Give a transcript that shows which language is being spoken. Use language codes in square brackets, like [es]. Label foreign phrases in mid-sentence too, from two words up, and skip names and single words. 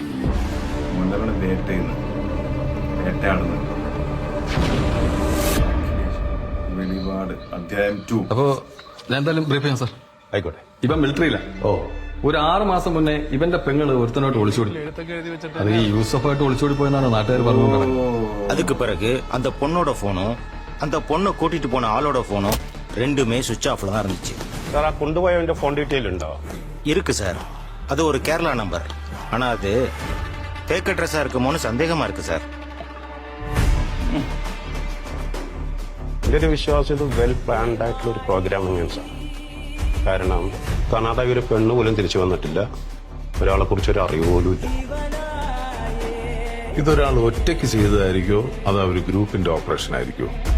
[ml] മോഹൻലാലാണ് വേട്ടയാടുന്നത്. വെളിപാട് അധ്യായം 2. അപ്പോ ഞാൻ എന്തായാലും ബ്രീഫ് ചെയ്യാം സാർ. ആയിക്കോട്ടെ. ഇവൻ മിലിറ്ററിയില്ല. ഒരു 6 മാസം മുന്നേ ഇവന്റെ പെങ്ങള് ഒരുത്തനോട്ട് ഒളിച്ചോടി. അത് ഈ യൂസഫായിട്ട് ഒളിച്ചോടി പോയെന്നാണ് നാട്ടുകാർ പറഞ്ഞുകൊണ്ടത്. [ta] அதுக்கு பிறகு அந்த பொண்ணோட போனும் அந்த பொண்ணை கூட்டிட்டு போன ஆளோட போனும் ரெண்டுமே சுவிட்ச் ஆஃப்ல தான் இருந்துச்சு. [ml] സാർ, ആ കൊണ്ടുപോയവന്റെ [en] phone detail [ml] ഉണ്ടോ? [ta] இருக்கு சார். அது ஒரு கேரளா நம்பர். ஆனா அது ஃபேக் அட்ரஸா இருக்குமோன்னு சந்தேகமா இருக்கு சார். [ml] എന്റെ ഒരു വിശ്വാസം ഇത് [en] well planned [ml] ആയിട്ടുള്ള ഒരു പ്രോഗ്രാമിംഗ് സാർ. കാരണം കാണാതായ ഒരു പെണ്ണ് പോലും തിരിച്ചു വന്നിട്ടില്ല. ഒരാളെ കുറിച്ച് ഒരു അറിവ് പോലും ഇല്ല. ഇതൊരാൾ ഒറ്റയ്ക്ക് ചെയ്തതായിരിക്കോ അതോ ഒരു ഗ്രൂപ്പിന്റെ ഓപ്പറേഷൻ ആയിരിക്കോ?